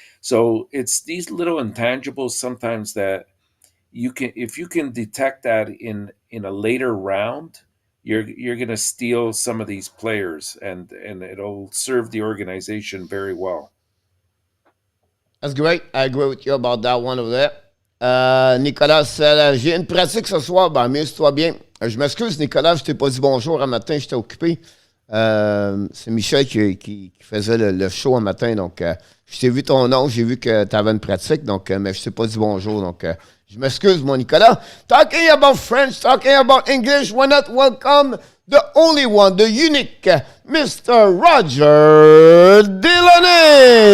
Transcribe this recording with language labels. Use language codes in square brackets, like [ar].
[en] So it's these little intangibles sometimes that if you can detect that in a later round, you're going to steal some of these players, and it'll serve the organization very well. That's great. I agree with you about that one over there. [fr] Nicolas, j'ai une pratique ce soir. Ben, amuse-toi bien. Je m'excuse, Nicolas, je t'ai pas dit bonjour un matin, j'étais occupé. C'est Michel qui faisait le show un matin. Donc, je t'ai vu ton nom, j'ai vu que tu avais une pratique. Donc, mais je t'ai pas dit bonjour. Donc, je m'excuse, mon Nicolas. [en] Talking about French, talking about English, why not welcome the only one, the unique, Mr. Roger Delaney.